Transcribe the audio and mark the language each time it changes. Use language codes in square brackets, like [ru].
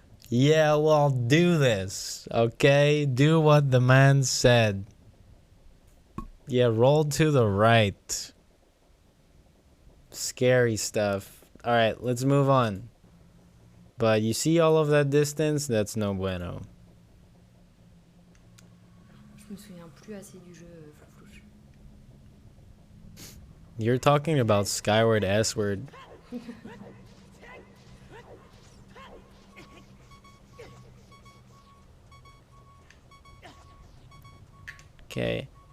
[en] Yeah, well, do this, okay? Do what the man said. Yeah, roll to the right. Scary stuff. Alright, let's move on. But you see all of that distance? That's no bueno. [fr] Je me souviens plus assez du jeu, Flouche. [en] You're talking about Skyward S-word. Okay.